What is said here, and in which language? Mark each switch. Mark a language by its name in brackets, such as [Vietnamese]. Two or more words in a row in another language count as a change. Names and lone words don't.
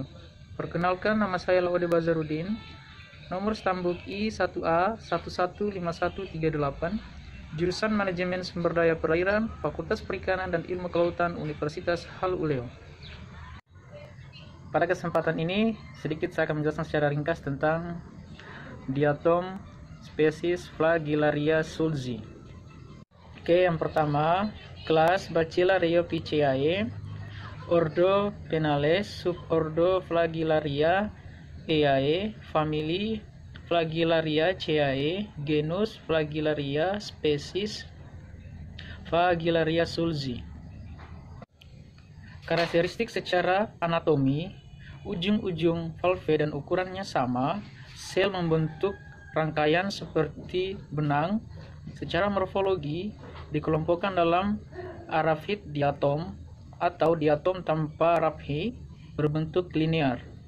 [Indonesian] Perkenalkan, nama saya Laude Bazarudin, nomor Stambuk I1A115138, jurusan Manajemen Sumber Daya Perairan, Fakultas Perikanan dan Ilmu Kelautan, Universitas Halu Oleo. Pada kesempatan ini, sedikit saya akan menjelaskan secara ringkas tentang diatom spesies Flagellaria sulci. Oke, yang pertama, kelas Bacillariophyceae, ordo Penales, subordo Flagellaria eae, famili Flagellaria-ceae, genus Flagellaria, spesies Flagellaria sulci. Karakteristik secara anatomi, ujung-ujung valve dan ukurannya sama, sel membentuk rangkaian seperti benang. Secara morfologi, dikelompokkan dalam arafid diatom atau diatom tanpa raphi berbentuk linear.